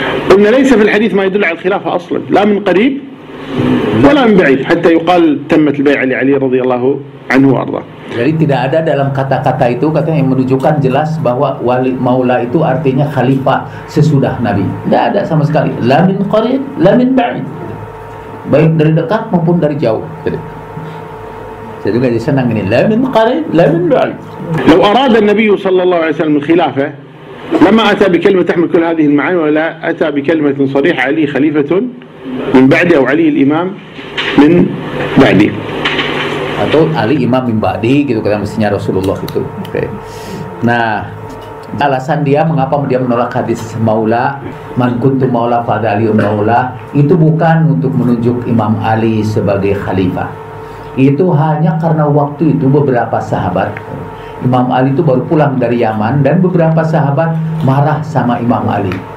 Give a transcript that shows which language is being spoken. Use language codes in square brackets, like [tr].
[ar] قلنا ليس في الحديث ما يدل على الخلافة أصلا لا من قريب ولا من بعيد حتى يقال تمت البيعة لعلي رضي الله عنه وأرضاه. [id] Jadi tidak ada dalam kata-kata itu katanya yang menunjukkan jelas bahwa wali maula itu artinya khalifah sesudah Nabi. Tidak ada sama sekali. [ar] La min qarib, la min ba'id. [id] Baik dari dekat maupun dari jauh. Saya juga senang ini. [ar] La min qarib, la min ba'id. لو أراد النبي صلى الله عليه وسلم الخلافة لما أتى بكلمة تحمل كل هذه المعاني ولا أتى بكلمة صريحة علي خليفة من بعدي أو علي الإمام من بعدي. [id] Atau [ar] Ali Imam min ba'di [id] gitu kata mestinya Rasulullah itu. Okay. Nah, alasan dia mengapa dia menolak hadis maula, [ar] man kuntu maula fa aliun maula, [id] itu bukan untuk menunjuk Imam Ali sebagai khalifah. Itu hanya karena waktu itu beberapa sahabat, Imam Ali itu baru pulang dari Yaman dan beberapa sahabat marah sama Imam Ali.